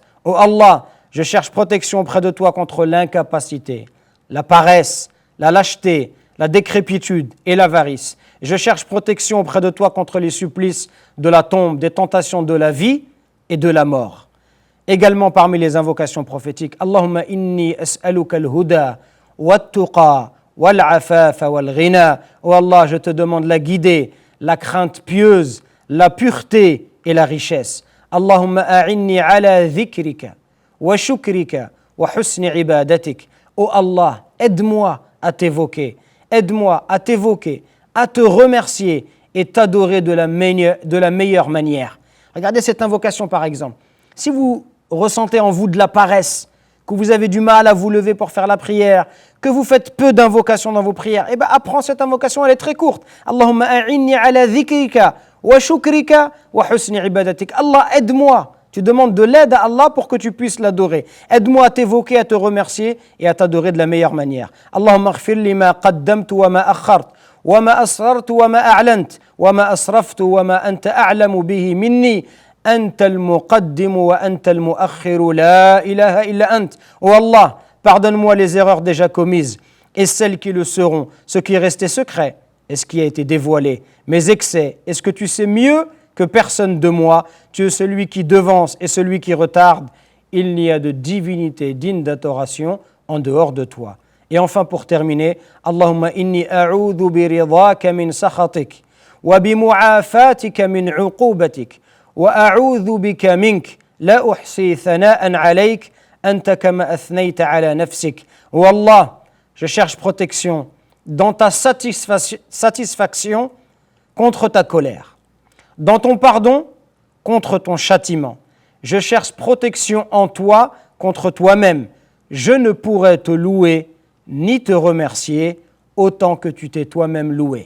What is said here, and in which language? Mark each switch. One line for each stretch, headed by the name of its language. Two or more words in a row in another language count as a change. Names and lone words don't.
French: Oh Allah, je cherche protection auprès de toi contre l'incapacité, la paresse, la lâcheté, la décrépitude et l'avarice. Je cherche protection auprès de toi contre les supplices de la tombe, des tentations de la vie et de la mort. Également parmi les invocations prophétiques,
Arabic: اللهم إني أسألك الهدى والتقى والعفاف والغنى.
French: Oh Allah, je te demande la guidée, la crainte pieuse, la pureté et la richesse.
Arabic: اللهم أعني على ذكرك وشكرك وحسن عبادتك.
French: Oh Allah, aide-moi à t'évoquer, à te remercier et t'adorer de la meilleure manière. Regardez cette invocation par exemple. Si vous ressentez en vous de la paresse, que vous avez du mal à vous lever pour faire la prière, que vous faites peu d'invocations dans vos prières, eh bien apprends cette invocation, elle est très courte.
Arabic: اللهم أعني على ذكرك وشكرك وحسن عبادتك.
French: Allah, aide-moi. Tu demandes de l'aide à Allah pour que tu puisses l'adorer. Aide-moi à t'évoquer, à te remercier et à t'adorer de la meilleure manière.
Arabic: اللهم اغفر لي ما قدمت وما أخرت، وما أسررت وما أعلنت، وما أسرفت وما أنت أعلم به مني. أنت المقدم وأنت المؤخر، لا إله إلا أنت.
French: Oh Allah, pardonne-moi les erreurs déjà commises et celles qui le seront, ce qui est resté secret et ce qui a été dévoilé, mes excès. Est-ce que tu sais mieux que personne de moi? Tu es celui qui devance et celui qui retarde. Il n'y a de divinité digne d'adoration en dehors de toi. Et enfin pour terminer,
Arabic: اللهم إني أعوذ برضاك من سخطك وبمعافاتك من عقوبتك وأعوذ بك منك لا أحصي ثناء عليك أنت كما أثنيت على نفسك.
French: Oh Allah, je cherche protection dans ta satisfaction contre ta colère, dans ton pardon contre ton châtiment. Je cherche protection en toi contre toi-même. Je ne pourrais te louer ni te remercier autant que tu t'es toi-même loué.